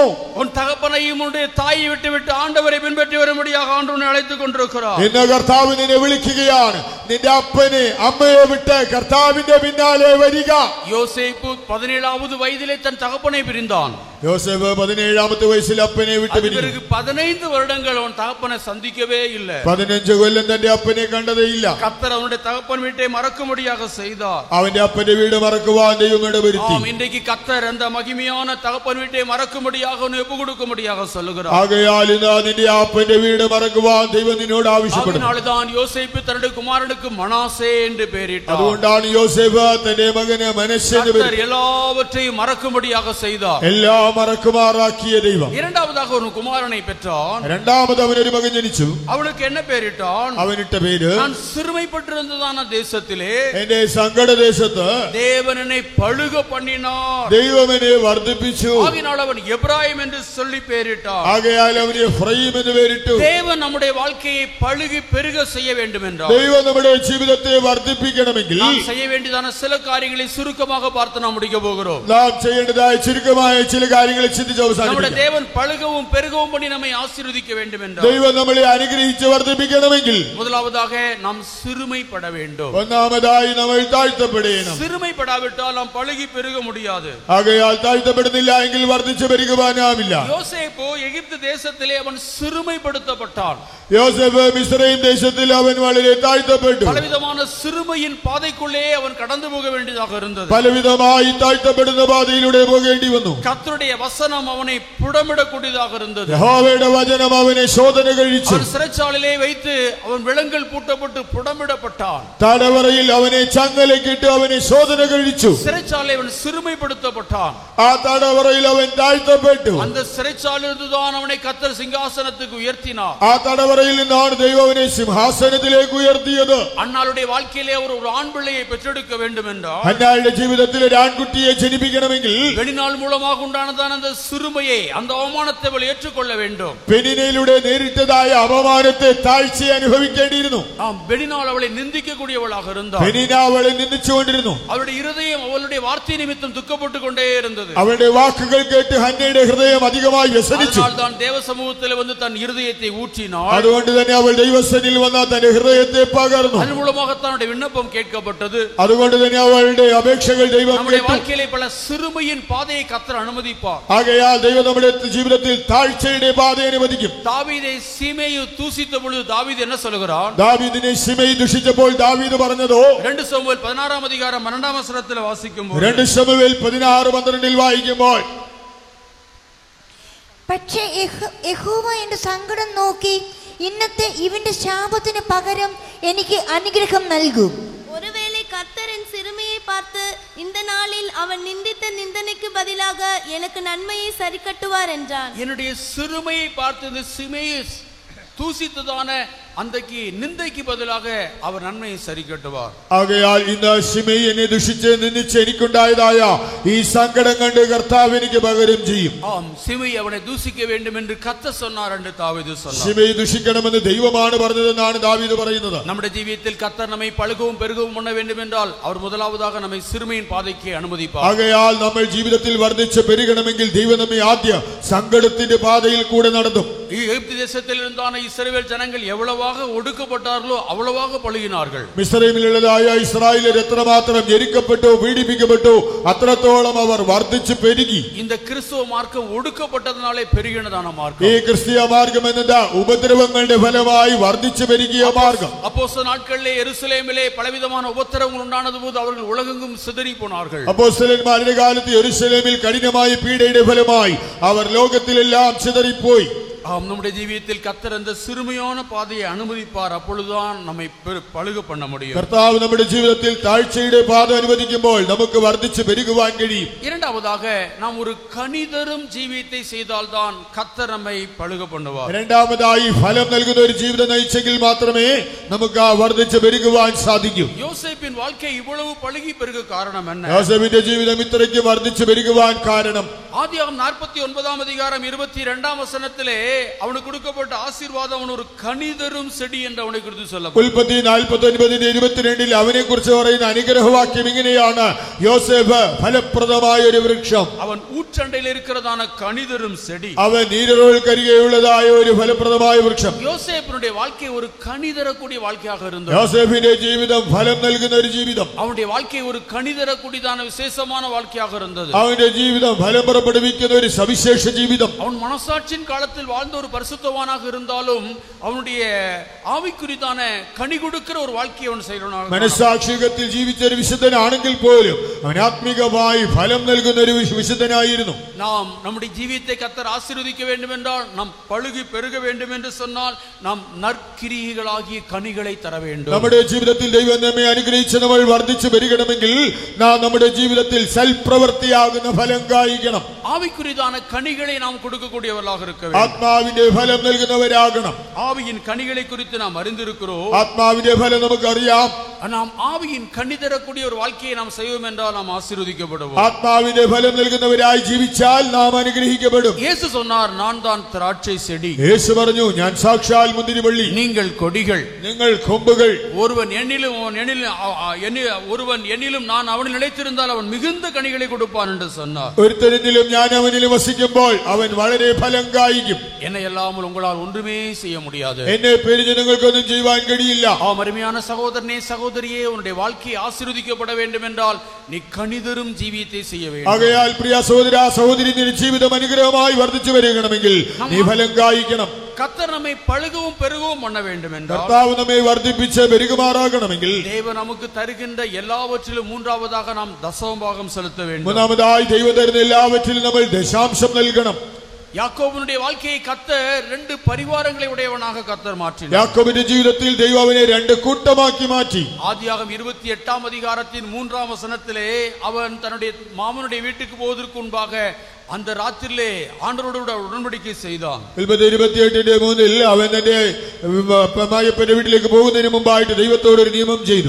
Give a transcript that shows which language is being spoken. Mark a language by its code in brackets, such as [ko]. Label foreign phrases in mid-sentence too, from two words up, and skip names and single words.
[ta] உன் தகப்பனையும் உன்னுடைய தாயை விட்டு ஆண்டவரை பின்பற்றி வரும்படியாக ஆண்டவனை அழைத்துக் கொண்டிருக்கிறார். [ml] ഇന്ന് കർത്താവ് നിന്നെ വിളിക്കുകയാണ്. നിന്റെ അപ്പനെ അമ്മയെ വിട്ട് കർത്താവിന്റെ പിന്നാലെ വരിക. [ta] யோசேப்பு 17வது வயதிலே தன் தகப்பனை பிரிந்தான். [ml] യോസേഫ് 17ാമത്തെ വയസ്സിൽ അപ്പനെ വിട്ട് പിരിഞ്ഞു. [ta] பிறகு 15 வருடங்கள் அவன் தகப்பனை சந்திக்கவே இல்லை. [ml] 15 കൊല്ലം തന്റെ അപ്പനെ കണ്ടതേയില്ല. [ta] கர்த்தர் அவனுடைய தகப்பன் வீட்டை மறக்கும்படியாக செய்தார். [ml] അവന്റെ അപ്പന്റെ വീട് മറക്കുവാൻ ദൈവം ഇടവരുത്തി. [ta] இன்றைக்கு கர்த்தர் அந்த மகிமையான தகப்பன் வீட்டை மறக்கும்படியாக ஒப்பு கொடுக்கும்படியாக சொல்லுகிறார். [ml] ആകയാൽ ഇന്ന് നിന്റെ അപ്പന്റെ വീട് മറക്കുവാൻ ദൈവം നിന്നോട് ആവശ്യപ്പെടുന്നു. [ta] அதனால்தான் யோசேப்பு தன்னுடைய குமாரனுக்கு மனாசே என்று பெயரிட்டார். [ml] അതുകൊണ്ടാണ് യോസേഫ് തന്റെ മകന് മനശ്ശെ എന്ന് പേരിട്ടത്. [ta] கர்த்தர் எல்லாவற்றையும் மறக்கும்படியாக செய்தார். [ml] എല്ലാം മറക്കുമാറാക്കിയ ദൈവം. [ta] இரண்டாவதாக ஒரு குமாரனை பெற்றான். [ml] രണ്ടാമത് അവനൊരു മകൻ ജനിച്ചു. [ta] அவனுக்கு என்ன பெயரிட்டான்? [ml] അവനിട്ട പേര്, [ta] நான் சிறுமைப்பட்டிருந்ததான தேசத்திலே [ml] എന്റെ സങ്കടദേശത്ത് [ta] தேவன் என்னை பழுக பண்ணினார். [ml] ദൈവം എന്നെ വർദ്ധിപ്പിച്ചു. [ta] ஆகினால் அவன் எப்ராயிம் என்று சொல்லி பெயரிட்டார். [ml] ആകയാൽ അവന് എഫ്രയീം എന്ന് പേരിട്ടു. [ta] தேவன் நம்முடைய வாழ்க்கையை பழுகி பெருக செய்ய வேண்டும் என்றார். [ml] ദൈവം നമ്മുടെ ജീവിതത്തെ വർദ്ധിപ്പിക്കണമെങ്കിൽ [ta] நாம் செய்ய வேண்டியதான சில காரியங்களை சுருக்கமாக பார்த்து நாம் முடிக்க போகிறோம். [ml] നാം ചെയ്യേണ്ടതായ ചുരുക്കമായ ചില കാര്യങ്ങളെ ചിന്തിച്ച് [ta] நம்முடைய [ml] അവസാനിപ്പിക്കാം. [ta] தேவன் பழுகவும் பெருகவும் பண்ணி நம்மை ஆசீர்வதிக்க வேண்டும் என்றார். [ml] ദൈവം നമ്മളെ അനുഗ്രഹിച്ച് വർദ്ധിപ്പിക്കണമെങ്കിൽ [ta] முதலாவதாக நாம் சிறுமைப்பட வேண்டும். [ml] ഒന്നാമതായി നമ്മൾ താഴ്ത്തപ്പെടണം. [ta] சிறுமைப்படாவிட்டால் நாம் பழுகி பெருக முடியாது. [ml] ആകയാൽ താഴ്ത്തപ്പെടുന്നില്ല എങ്കിൽ വർദ്ധിച്ചു പെരുകുവാനാവില്ല. [ta] யோசேப்பு எகிப்து தேசத்திலே அவன் சிறுமைப்படுத்தப்பட்டான். [ml] യോസേഫ് മിസ്രയീം ദേശത്തിൽ അവൻ വളരെ താഴ്ത്തപ്പെട്ടു. [ta] பலவிதமான சிறுமையின் பாதைக்குள்ளே அவன் கடந்து போக வேண்டியதாக இருந்தது. [ml] പലവിധമായി താഴ്ത്തപ്പെടുന്ന പാതയിലൂടെ പോകേണ്ടി വന്നു. [ta] கர்த்தருடைய வசனம் அவனை புடமிடக்கூடியதாக இருந்தது. [ml] യഹോവയുടെ വചനം അവനെ ശോധന കഴിച്ചു. [ta] அவன் சிறைச்சாலையிலே வைத்து அவன் விலங்கல் பூட்டப்பட்டு புடமிடப்பட்டான். [ml] തടവറയിൽ അവനെ ചങ്ങലക്കിട്ട് അവനെ ശോധന കഴിച്ചു. [ta] சிறைச்சாலை அவன் சிறுமைப்படுத்தப்பட்டான். [ml] ആ തടവറയിൽ അവൻ താഴ്ത്തപ്പെട്ടു. [ta] அந்த சிறைச்சாலையிலிருந்து தான் அவனை கர்த்தர் சிங்காசனத்துக்கு உயர்த்தினார். [ml] ആ തടവറയിൽ നിന്നാണ് ദൈവം അവനെ സിംഹാസനത്തിലേക്ക് ഉയർത്തിയത്. [ta] அன்னாளுடைய வாழ்க்கையிலே அவர் ஒரு ஆண் பிள்ளையை பெற்றெடுக்க வேண்டும் என்றால், [ml] അന്നാളുടെ ജീവിതത്തിൽ ഒരു ആൺകുട്ടിയെ ജനിപ്പിക്കണമെങ്കിൽ [ta] வெளிநாள் மூலமாக உண்டானதான அந்த சிறுமையை, அந்த அவமானத்தை அவள் ஏற்றுக்கொள்ள வேண்டும். [ml] പെനിനയിലൂടെ നേരിട്ടതായ അപമാനത്തെ താഴ്ചയെ അനുഭവിക്കേണ്ടിയിരുന്നു. [ta] வெளிநாள் அவளை நிந்திக்க கூடியவளாக இருந்தாள். [ml] പെനിന അവളെ നിന്ദിച്ചുകൊണ്ടിരുന്നു. [ta] அவளுடைய இருதயம் அவளுடைய வார்த்தை நிமித்தம் துக்கப்பட்டு கொண்டே இருந்தது. [ml] അവളുടെ വാക്കുകൾ കേട്ട് ഹന്നയുടെ ഹൃദയം അധികമായി വ്യസനിച്ചു. [ta] தான் தேவ சமூகத்தில் வந்து தன் இருதயத்தை ஊற்றினாள். [ml] അതുകൊണ്ട് തന്നെ അവൾ ദൈവസന്നിധിയിൽ വന്ന തന്റെ ഹൃദയത്തെ പകർന്നു. [ta] அதன் மூலமாக தன்னுடைய விண்ணப்பம் கேட்கப்பட்டது. [ml] അതുകൊണ്ട് തന്നെ അവളുടെ അപേക്ഷകൾ ദൈവം [ta] நம்முடைய [ml] കേട്ടു. [ta] வாழ்க்கையிலே பல சிறுமையின் பாதையை கர்த்தர் அனுமதிப்பார். [ml] ആകയാൽ ദൈവം നമ്മുടെ ജീവിതത്തിൽ താഴ്ചയുടെ പാത അനുവദിക്കും. [ta] தாவீதை சீமேயு தூசித்த பொழுது தாவீது என்ன சொல்கிறான்? [ml] ദാവീദിനെ ശിമെയി ദുഷിച്ചപ്പോൾ ദാവീദ് പറഞ്ഞതോ, [ta] 2 சாமுவேல் 16 அதிகாரம் 2 வசனத்தில் வாசிக்கும்போது, [ml] 2 ശമൂവേൽ 16:12 വായിക്കുമ്പോൾ, പക്ഷേ യഹോവ എന്റെ സങ്കടം നോക്കി ഇന്നത്തെ ഇവന്റെ ശാപത്തിന് പകരം എനിക്ക് അനുഗ്രഹം നൽകും. [ta] ஒருவேளை கர்த்தரின் சிறுமையை பார்த்து இந்த நாளில் அவன் நிந்தித்த நிந்தனைக்கு பதிலாக எனக்கு நன்மையை சரி கட்டுவார் என்றான். என்னுடைய சிறுமையை பார்த்து இந்த சீமேயு தூசித்ததான அன்றைக்கு நிந்தைக்கு பதிலாக அவர் நன்மையை சரி கட்டுவார். [ml] ആകയാൽ ഇന്ന് ശിമെയി എന്നെ ദുഷിച്ച് നിന്ദിച്ച് എനിക്കുണ്ടായതായ ഈ സങ്കടം കണ്ട് കർത്താവ് എനിക്ക് പകരം ചെയ്യും. [ta] ஆம், சிமேயி அவனை தூசிக்க வேண்டும் என்று கர்த்தர் சொன்னார் என்று தாவீது சொன்னார். [ml] ശിമെയി ദുഷിക്കണമെന്ന് ദൈവമാണ് പറഞ്ഞതെന്നാണ് ദാവീദ് പറയുന്നത്. [ta] நம்முடைய ஜீவியத்தில் கர்த்தர் நம்மை பழுகவும் பெருகவும் பண்ண வேண்டும் என்றால் அவர் முதலாவதாக நம்மை சிறுமையின் பாதைக்கு அனுமதிப்பார். [ml] ആകയാൽ നമ്മൾ ജീവിതത്തിൽ വർദ്ധിച്ച് പെരുകണമെങ്കിൽ ദൈവം നമ്മെ ആദ്യം സങ്കടത്തിന്റെ പാതയിൽ കൂടെ നടത്തും. [ta] எகிப்து தேசத்தில் இருந்தான இஸ்ரவேல் ஜனங்கள் எவ்வளவாக ஒடுக்கப்பட்டார்களோ அவ்வளவாக பழுகினார்கள். [ml] മിസ്രൈമിലുള്ളതായ ഇസ്രായേലർ എത്രമാത്രം ഞെരുക്കപ്പെട്ടു പീഡിപ്പിക്കപ്പെട്ടു അത്രത്തോളം അവർ വർദ്ധിച്ചു പെരുകി. [ta] இந்த கிறிஸ்துவ மார்க்கம் ஒடுக்கப்பட்டதனாலே பெருகினதான மார்க்கம். [ml] ഈ ക്രിസ്തീയ മാർഗം എന്നത് ഉപദ്രവങ്ങളുടെ ഫലമായി വർദ്ധിച്ചു പെരുകിയ മാർഗം. [ta] அப்போஸ்தல நாட்களிலே യെരൂശലേമിலே பலவிதமான உபத்திரவங்கள் உண்டானது போது அவர்கள் உலகெங்கும் சிதறி போனார்கள். [ml] അപ്പോസ്തലന്മാരുടെ കാലത്ത് യെരൂശലേമിൽ കഠിനമായ പീഡയുടെ ഫലമായി അവർ ലോകത്തിലെല്ലാം ചിതറിപ്പോയി. [ta] நம்முடைய ஜீவியத்தில் கர்த்தர் அந்த சிறுமையான பாதையை அனுமதிப்பார். அப்பொழுதுதான் நம்மை பழுக பண்ண முடியும். [ml] കർത്താവ് നമ്മുടെ ജീവിതത്തിൽ താഴ്ചയുടെ പാത അനുവദിക്കുമ്പോൾ നമുക്ക് വർദ്ധിച്ചു പെരുകുവാൻ കഴിയും. [ta] இரண்டாவதாக நாம் ஒரு கனிதரும் ஜீவியத்தை செய்தால்தான் கர்த்தர் நம்மை பழுக பண்ணுவார். [ml] രണ്ടാമതായി ഫലം നൽകുന്ന ഒരു ജീവിതം നയിച്ചെങ്കിൽ മാത്രമേ നമുക്ക് ആ വർദ്ധിച്ചു പെരുകുവാൻ സാധിക്കൂ. [ta] யோசேப்பின் வாழ்க்கை இவ்வளவு பழுகி பெருக காரணம் என்ன? [ml] യോസേഫിന്റെ ജീവിതം ഇത്രയ്ക്ക് വർദ്ധിച്ചു പെരുകുവാൻ കാരണം [ta] ஆதியாகமம் 49 அதிகாரம் 22 வசனத்திலே அவனுக்கு கொடுக்கப்பட்ட ஆசீர்வாதம் அவன் ஒரு கனிதரும் செடி என்று அவனை குறித்து சொல்லப்பட்டது. [ml] ഉൽപ്പത്തി 49:22 അവനെ കുറിച്ച് പറയുന്ന അനുഗ്രഹവാക്യം ഇങ്ങനെയാണ്: യോസേഫ് ഫലപ്രദമായ ഒരു വൃക്ഷം. [ta] அவன் ஊற்றண்டையில் இருக்கிறதான கனிதரும் செடி. [ml] അവൻ നീരുറവുകൾക്കരികെയുള്ളതായ ഒരു ഫലപ്രദമായ വൃക്ഷം. [ta] யோசேப்பினுடைய வாழ்க்கை ஒரு கனிதரக்கூடிய வாழ்க்கையாக இருந்தது. [ml] യോസേഫിന്റെ ജീവിതം ഫലം നൽകുന്ന ഒരു ജീവിതം. [ta] அவனுடைய வாழ்க்கை ஒரு கனிதரக்கூடியதான விசேஷமான வாழ்க்கையாக இருந்தது. [ml] അവന്റെ ജീവിതം ഫലം പുറപ്പെടുവിക്കുന്ന ഒരു സവിശേഷ ജീവിതം. [ta] அவன் மனசாட்சியின் காலத்தில் வாழ்ந்த ஒரு பரிசுத்தவானாக இருந்தாலும் அவனுடைய ஆவிக்குரிதான கனி கொடுக்கிற ஒரு வாழ்க்கையை அவன் செய்யறான். [ml] മനസ്സാക്ഷികത്തിൽ ജീവിച്ച ഒരു വിശുദ്ധനാണെങ്കിൽ പോലും അവൻ ആത്മീകമായി ഫലം നൽകുന്ന ഒരു വിശുദ്ധനായിരുന്നു. [ta] நாம் நம்முடைய ஜீவியத்தை கர்த்தர் ஆசீர்வதிக்க வேண்டும் என்றால் நாம் பழுகி பெருக வேண்டும் என்று சொன்னால் நாம் நற்கிரியைகளாகிய கனிகளை தர வேண்டும். [ml] നമ്മുടെ ജീവിതത്തിൽ ദൈവം നമ്മെ അനുഗ്രഹിച്ച് നമ്മൾ വർദ്ധിച്ചു പെരുകണമെങ്കിൽ നാം നമ്മുടെ ജീവിതത്തിൽ സൽപ്രവൃത്തിയാകുന്ന ഫലം കായ്ക്കണം. [ta] ஆவிக்குரிதான கனிகளை நாம் கொடுக்கக்கூடியவர்களாக இருக்க வேண்டும். [ml] ആത്മാവിന്റെ ഫലം നൽകുന്നവരാകണം. [ta] ஆவியின் கனிகளை குறித்து நாம் அறிந்திருக்கிறோம். [ml] ആത്മാവിന്റെ ഫലം നമുക്കറിയാം. [ta] நாம் ஆவியின் கனி தரக்கூடிய ஒரு வாழ்க்கையை நாம் செய்வோம் என்றால் நாம் ஆசீர்வதிக்கப்படுவோம். [ml] ആത്മാവിന്റെ ഫലം നൽകുന്നവരായി ജീവിച്ചാൽ നാം അനുഗ്രഹിക്കപ്പെടും. [ta] இயேசு சொன்னார், நான் தான் திராட்சை செடி, [ml] യേശു പറഞ്ഞു, ഞാൻ സാക്ഷാൽ മുന്തിരിവള്ളി, [ta] நீங்கள் கொடிகள். [ml] നിങ്ങൾ കൊമ്പുകൾ. [ta] ஒருவன் என்னிலும் நான் அவனில் நிலைத்திருந்தால் அவன் மிகுந்த கனிகளை கொடுப்பான் என்று சொன்னார். [ml] ഒരുത്തനിലും ഞാൻ അവനിലും വസിക്കുമ്പോൾ അവൻ വളരെ ഫലം കായ്ക്കും. [ta] என்னை அல்லாமல் உங்களால் ஒன்றுமே செய்ய முடியாது. [ml] എന്നെ പിരിഞ്ഞ് നിങ്ങൾക്കൊന്നും ചെയ്യുവാൻ കഴിയില്ല. [ta] அருமையான சகோதரனே சகோதரியே, உன்னுடைய வாழ்க்கை ஆசீர்வதிக்கப்பட வேண்டும் என்றால் நீ கனிதரும் ஜீவியத்தை செய்ய வேண்டும். [ml] ആകയാൽ പ്രിയ സഹോദര സഹോദരി, നിന്റെ ജീവിതം അനുഗ്രഹമായി വർദ്ധിച്ചു വരികണമെങ്കിൽ നീ ഫലം കായ്ക്കണം. [ta] கர்த்தர் நம்மை பழுகவும் பெருகவும் பண்ண வேண்டும் என்றால், [ml] കർത്താവ് നമ്മെ വർദ്ധിപ്പിച്ച് പെരുകുമാറാകണമെങ്കിൽ [ta] தேவன் நமக்கு தருகின்ற எல்லாவற்றிலும் மூன்றாவதாக நாம் தசமபாகம் செலுத்த வேண்டும். [ml] മൂന്നാമതായി ദൈവം തരുന്ന എല്ലാവற்றிലും നമ്മൾ ദശാംശം നൽകണം. [ta] யாக்கோபினுடைய வாழ்க்கையை கர்த்தர் 2 பரிவாரங்களை உடையவனாக கர்த்தர் மாற்றினார். [ml] യാക്കോബിന്റെ ജീവിതത്തിൽ ദൈവം അവനെ 2 കൂട്ടമാക്കി മാറ്റി. [ta] ஆதியாகமம் 28 அதிகாரத்தின் 3 வசனத்திலே அவன் தன்னுடைய மாமனுடைய வீட்டுக்கு போவதற்கு முன்பாக அந்த ராத்திரிலே ஆண்டவரோடு உடன்படிக்கை செய்தான். [ml] 28:3 അവൻ തന്റെ മായപ്പന്റെ വീട്ടിലേക്ക് പോകുന്നതിന് മുമ്പായിട്ട് ദൈവത്തോട് ഒരു നിയമം ചെയ്തു.